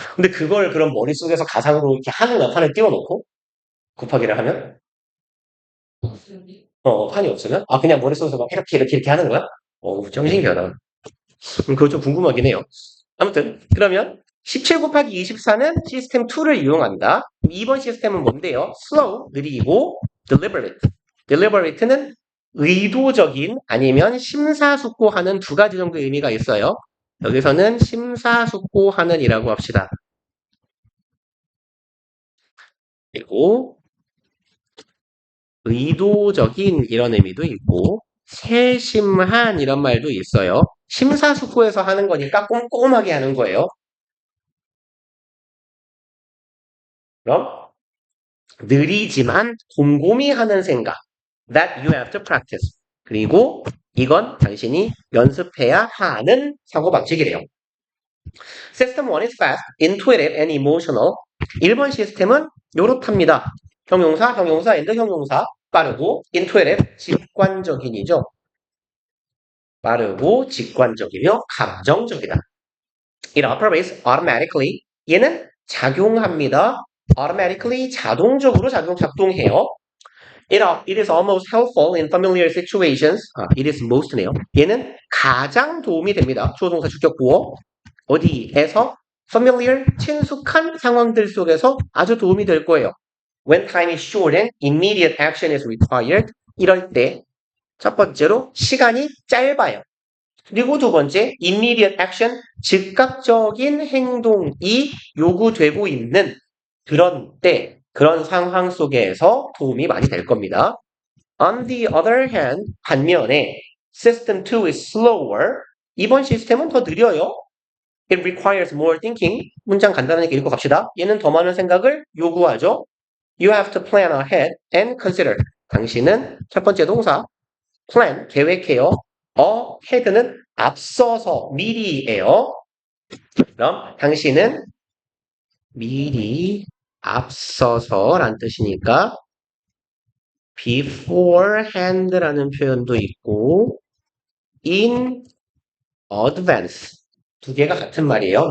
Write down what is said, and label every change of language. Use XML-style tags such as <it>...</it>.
<ko>근데 그걸 그럼 머릿속에서 가상으로 이렇게 하는 거야, 판을 띄워놓고? 곱하기를 하면? 판이 없으면? 그냥 머릿속에서 막 이렇게 하는 거야? 좀 신기하다. 그거 좀 궁금하긴 해요. 아무튼, 그러면 17 곱하기 24는 시스템 2를 이용한다. 2번 시스템은 뭔데요?</ko> <en>slow,</en> <ko>느리고,</ko> <en>deliberate.</en> <ko>deliberate는 의도적인 아니면 심사숙고하는 두 가지 정도의 의미가 있어요. 여기서는 심사숙고하는이라고 합시다. 그리고 의도적인 이런 의미도 있고 세심한 이런 말도 있어요. 심사숙고해서 하는 거니까 꼼꼼하게 하는 거예요. 그럼 느리지만 곰곰이 하는 생각.</ko> <en>That you have to practice.</en> <ko>그리고 이건 당신이 연습해야 하는 사고방식이래요.</ko> <en>System 1 is fast, intuitive, and emotional.</en> <ko>1번 시스템은 요렇답니다. 형용사, and 형용사. 빠르고 intuitive, 직관적인이죠. 빠르고 직관적이며 감정적이다.</ko> <en>It operates automatically.</en> <ko>얘는 작용합니다. automatically 자동적으로 작동해요.</ko> <en>It is almost helpful in familiar situations. It is most네요.</en> <ko>얘는 가장 도움이 됩니다. 주어 동사 주격 구어. 어디에서? familiar, 친숙한 상황들 속에서 아주 도움이 될 거예요.</ko> <en>When time is short and immediate action is required.</en> <ko>이럴 때 첫 번째로 시간이 짧아요. 그리고 두 번째,</ko> <en>immediate action,</en> <ko>즉각적인 행동이 요구되고 있는 그런 때, 그런 상황 속에서 도움이 많이 될 겁니다.</ko> <en>On the other hand,</en> <ko>반면에</ko> <en>System 2 is slower.</en> <ko>이번 시스템은 더 느려요.</ko> <en>It requires more thinking.</en> <ko>문장 간단하게 읽고 갑시다. 얘는 더 많은 생각을 요구하죠.</ko> <en>You have to plan ahead and consider.</en> <ko>당신은 첫 번째 동사, plan, 계획해요. ahead는 앞서서, 미리예요. 그럼 당신은 미리, 앞서서란 뜻이니까 beforehand라는 표현도 있고</ko> <en>in advance</en> <ko>두 개가 같은 말이에요.</ko>